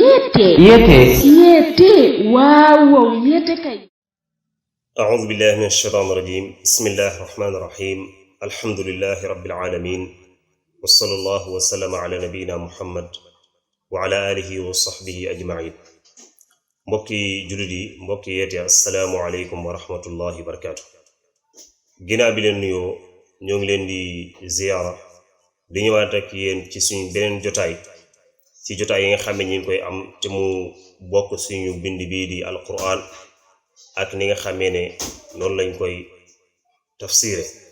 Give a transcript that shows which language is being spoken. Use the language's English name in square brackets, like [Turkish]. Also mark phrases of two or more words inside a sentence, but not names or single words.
[Wolof] yete kay. [Arabic] أعوذ بالله من الشيطان الرجيم بسم الله الرحمن الرحيم الحمد لله رب العالمين وصلى الله وسلم على نبينا محمد وعلى آله وصحبه أجمعين [Wolof] mbokki jullit yi mbokki yeete [Arabic] السلام عليكم ورحمة الله وبركاته. [Wolof] ginnaaw bi leen nuyoo ñoo ngi leen di ziyaara di ñëwaat ak yéen ci suñu beneen jotaay ci jotaay yi nga xam ne ñu ngi koy am te mu bokk suñu bind bii di alquran ak ni nga xamee ne noonu lañ koy tafsire.